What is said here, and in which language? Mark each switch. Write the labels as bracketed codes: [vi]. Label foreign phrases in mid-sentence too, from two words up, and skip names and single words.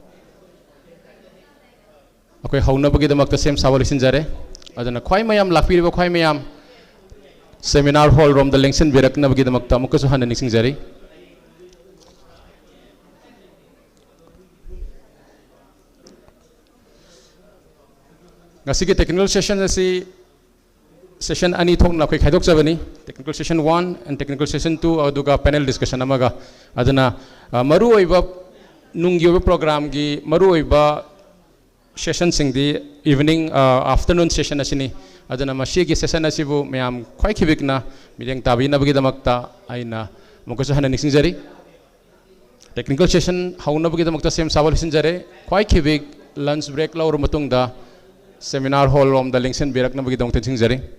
[mni] akhoi haunabagi damakta sem sabal sinjare aduna khwai mayam lakpiriba khwai mayam [en] seminar hall [mni] rom da lengsen birak na bagi damakta amukasu hanna singjari ngasi technical session asi session ani thok na khoi khaidok jabani [en] technical session 1 and technical session 2 [mni] aduga [en] panel discussion [mni] amaga aduna maru oiba nunggi oiba program gi maru oiba session singdi [en] evening afternoon session [mni] asini aduna masi gi session asibu mayam khoi khibikna mideng tabi na bagi damakta aina mukasu hana singjari [en] technical session [mni] hauna bagi damakta sem sabal sinjare khoi khibik [en] lunch break [mni] laur matung da [en] seminar hall [mni] rom da lengsen birak na bagi dong ten singjari